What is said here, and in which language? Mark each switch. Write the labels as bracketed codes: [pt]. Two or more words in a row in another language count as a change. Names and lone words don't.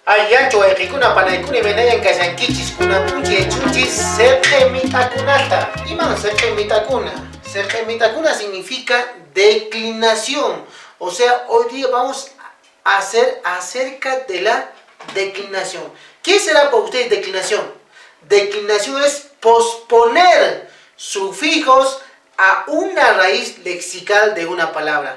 [qu] Ayacho kuna panaykuna imaynallan kashankichis kunapunki chuchis serqemitakuna. Iman serqemitakuna. Serqemitakuna [es] significa declinación. O sea, hoy día vamos a hacer acerca de la declinación. ¿Qué será para ustedes declinación? Declinación es posponer sufijos a una raíz lexical de una palabra.